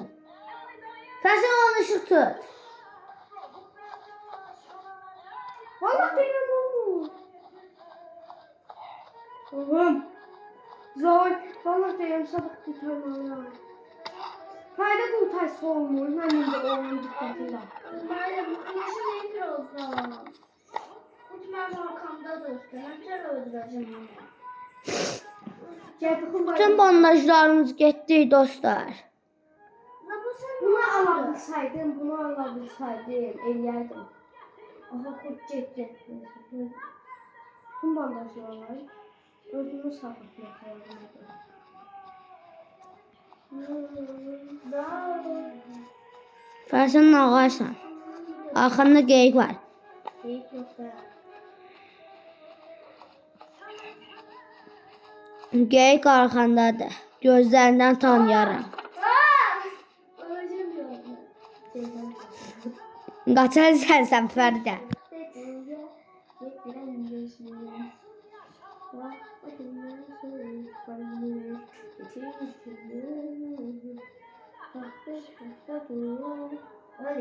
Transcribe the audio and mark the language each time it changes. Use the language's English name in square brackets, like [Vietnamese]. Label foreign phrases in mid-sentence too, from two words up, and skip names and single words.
[Azerbaijani] Sən onu ışıq tut. Vallahi deyirəm oğlum. Oğlum. Zor. Vallahi deyirəm sabah qurtarmalıyam. Fayda qurtarsa olmur. Mən indi onun diqqətində. [Turkish] Böyle bu kılışı nedir olsa? Uçmaz arkamda dostum. Ben öldüreceğim onu. [Azerbaijani] Bütün bandajlarımız getdi dostlar. Bunu alabilsaydım, eləyərdim. Aha, kurt getdi. Bütün bandajlar özünü saxlatmaq lazımdır. Fərsən ağaysan. Arxanda geyik var. Deyik yoxsa. Geyik arxandadır. Gözlərindən tanıyarım. [Turkish] Öleceğim diyorum. [Azerbaijani] Qaçarsan sən Fərdə. [Turkish] Öyle.